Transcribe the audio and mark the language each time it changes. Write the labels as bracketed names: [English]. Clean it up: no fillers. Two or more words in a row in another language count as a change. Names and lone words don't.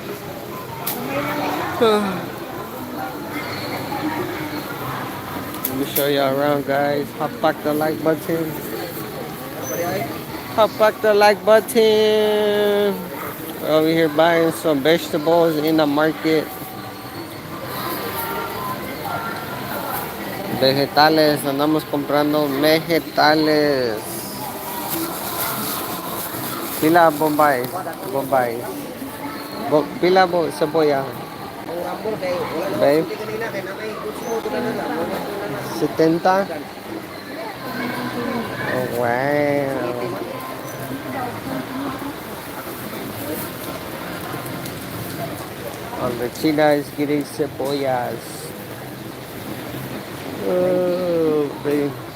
[English] Let me show y'all around, guys. Hop back the like button. Hop back the like button. We're over here buying some vegetables in the market. [Spanish] Vegetales, andamos comprando vegetales. [Cebuano] Pila Bombay. Bombay. Pila cebolla. Babe. 70. [English] Oh, wow. Oh, the China is getting cebollas. Oh, babe.